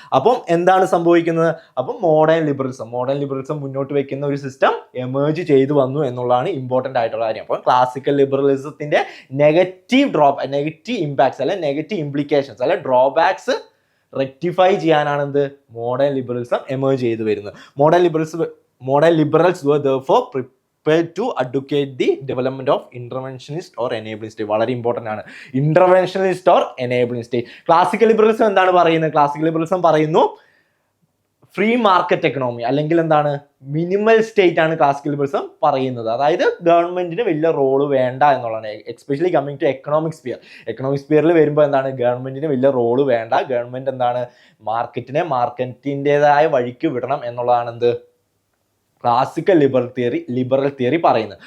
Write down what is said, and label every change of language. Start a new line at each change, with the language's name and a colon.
Malayalam: അപ്പം എന്താണ് സംഭവിക്കുന്നത്? അപ്പം മോഡേൺ ലിബറലിസം മുന്നോട്ട് വെക്കുന്ന ഒരു സിസ്റ്റം എമേർജ് ചെയ്തു വന്നു എന്നുള്ളതാണ് ഇമ്പോർട്ടൻ്റ് ആയിട്ടുള്ള കാര്യം. അപ്പം ക്ലാസിക്കൽ ലിബറലിസത്തിന്റെ നെഗറ്റീവ് ഇമ്പാക്ട്സ് അല്ലെ നെഗറ്റീവ് ഇംപ്ലിക്കേഷൻസ് അല്ലെ ഡ്രോബാക്സ് റെക്ടിഫൈ ചെയ്യാനാണ് എന്ത് മോഡേൺ ലിബറലിസം എമേർജ് ചെയ്തു വരുന്നത്.
English: Modern liberals were therefore prepared to advocate the development of interventionist or enabling state.
Malayalam: വളരെ ഇമ്പോർട്ടൻ്റ് ആണ് interventionist or enabling state. Classical liberalism എന്താണ് പറയുന്നത്? ക്ലാസിക്കൽ ലിബറലിസം പറയുന്നു ഫ്രീ മാർക്കറ്റ് എക്കണോമി അല്ലെങ്കിൽ എന്താണ് മിനിമൽ സ്റ്റേറ്റ് ആണ് ക്ലാസിക്കൽ ലിബറലിസം പറയുന്നത്. അതായത് ഗവൺമെന്റിന് വലിയ റോള് വേണ്ട എന്നുള്ളതാണ്.
English: especially coming to
Malayalam: എക്കണോമിക് സ്പിയറിൽ വരുമ്പോൾ എന്താണ് ഗവൺമെന്റിന് വലിയ റോള് വേണ്ട, ഗവൺമെന്റ് എന്താണ് മാർക്കറ്റിൻ്റെതായ വഴിക്ക് വിടണം എന്നുള്ളതാണ് എന്ത് ക്ലാസിക്കൽ ലിബറൽ തിയറി പറയുന്നത്.